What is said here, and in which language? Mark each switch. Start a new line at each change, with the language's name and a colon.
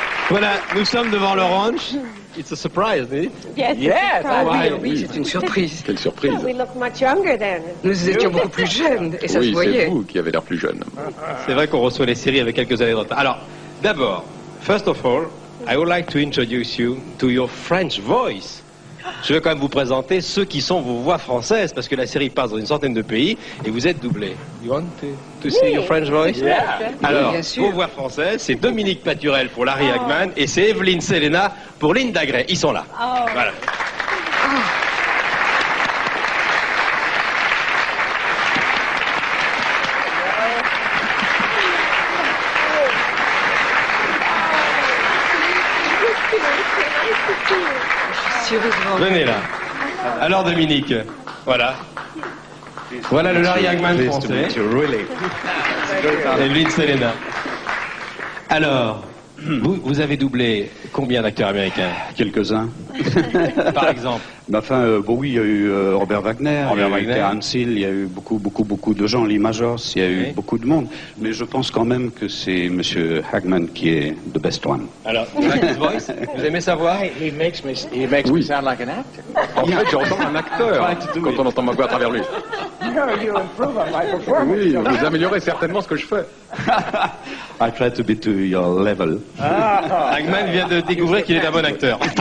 French: Voilà, nous sommes devant le ranch.
English: It's a surprise, isn't it? Yes,
French: Oui, c'est une surprise. Quelle surprise. Nous étions beaucoup plus jeunes et ça se voyait. C'est vous qui avez l'air plus jeune. C'est vrai qu'on reçoit les séries avec quelques années de retard. Alors, d'abord,
English: first of all, I would like to introduce you to your French voice.
French: Je vais quand même vous présenter ceux qui sont vos voix françaises, parce que la série passe dans une centaine de pays et vous êtes doublés.
English: You want to see your French voice?
French: Alors, vos voix françaises, c'est Dominique Paturel pour Larry Hagman et c'est Evelyne Selena pour Linda Gray. Ils sont là. Voilà. Venez là. Alors Dominique, voilà. Voilà le Larry Hagman français. Evelyne Selena. Alors, vous avez doublé combien d'acteurs américains? Quelques-uns. Par exemple? Oui, il y a eu Robert Wagner, il y a eu Terence Hill, il y a eu beaucoup de gens, Lee Majors, il y a eu beaucoup de monde. Mais je pense quand même que c'est M. Hagman qui est
English: the best one.
French: Alors,
English: his voice,
French: vous aimez sa voix?
English: He makes me sound like an actor.
French: En fait, j'entends un acteur quand on entend ma voix à travers lui.
English: You improve on my performance.
French: Oui, vous améliorez certainement ce que je fais.
English: I try to be to your level.
French: Hagman vient de découvrir qu'il est un bon acteur.